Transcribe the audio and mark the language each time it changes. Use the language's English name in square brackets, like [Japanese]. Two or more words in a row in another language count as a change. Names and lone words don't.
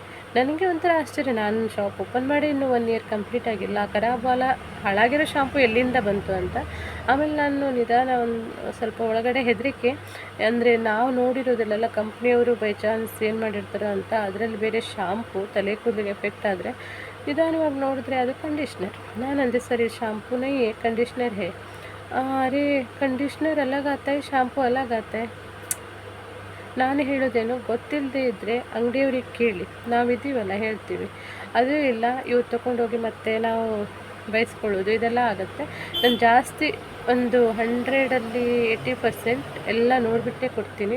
[Kannada] ನನಗೆ ಒಂಥರ ಆಶ್ಚರ್ಯ, ನಾನು [English] shop open [Kannada] ಮಾಡಿ ಇನ್ನೂ 1 [English] year complete [Kannada] ಆಗಿಲ್ಲ, [Hindi] खराब वाला [Kannada] ಹಾಳಾಗಿರೋ ಶಾಂಪೂ ಎಲ್ಲಿಂದ ಬಂತು ಅಂತ. ಆಮೇಲೆ ನಾನು ನಿಧಾನ ಒಂದು ಸ್ವಲ್ಪ ಒಳಗಡೆ ಹೆದರಿಕೆ, ಅಂದರೆ ನಾವು ನೋಡಿರೋದಿಲ್ಲ, ಕಂಪ್ನಿಯವರು [English] by chance [Kannada] ಏನು ಮಾಡಿರ್ತಾರೋ ಅಂತ. ಅದರಲ್ಲಿ ಬೇರೆ ಶಾಂಪೂ ತಲೆ ಕೂದಲಿಗೆ ಎಫೆಕ್ಟ್ ಆದರೆ ನಿಧಾನವಾಗಿ ನೋಡಿದ್ರೆ ಅದು ಕಂಡೀಷ್ನರ್. ನಾನು ಅಂದೆ ಸರ್ [Hindi] ये ಶಾಂಪೂ नहीं है कंडीशनर है. अरे कंडीशनर अलग आता है, ಶಾಂಪೂ अलग आता है. [Kannada] ನಾನು ಹೇಳೋದೇನು, ಗೊತ್ತಿಲ್ಲದೆ ಇದ್ದರೆ ಅಂಗಡಿಯವ್ರಿಗೆ ಕೇಳಿ, ನಾವಿದ್ದೀವಲ್ಲ ಹೇಳ್ತೀವಿ. ಅದು ಇಲ್ಲ, ಇವ್ರು ತೊಗೊಂಡೋಗಿ ಮತ್ತೆ ನಾವು ಬಯಸ್ಕೊಳ್ಳೋದು ಇದೆಲ್ಲ ಆಗುತ್ತೆ. ನಾನು ಜಾಸ್ತಿ ಒಂದು 100ರಲ್ಲಿ 80% ಎಲ್ಲ ನೋಡಿಬಿಟ್ಟೇ ಕೊಡ್ತೀನಿ.